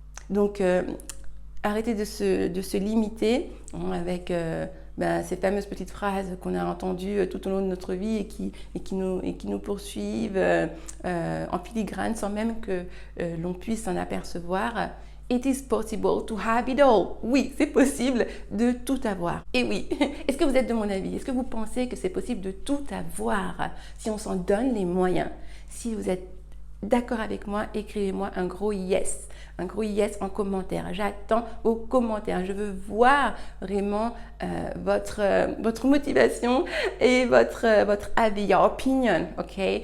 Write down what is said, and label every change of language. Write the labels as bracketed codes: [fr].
[fr] Donc, arrêtez de se limiter hein, avec ces fameuses petites phrases qu'on a entendues tout au long de notre vie et qui nous poursuivent en filigrane sans même que l'on puisse s'en apercevoir. [en] It is possible to have it all. [fr] Oui, c'est possible de tout avoir. Et oui, est-ce que vous êtes de mon avis? Est-ce que vous pensez que c'est possible de tout avoir si on s'en donne les moyens? Si vous êtes d'accord avec moi, écrivez-moi un gros yes en commentaire. J'attends vos commentaires. Je veux voir vraiment votre motivation et votre avis, [en] your opinion, ok?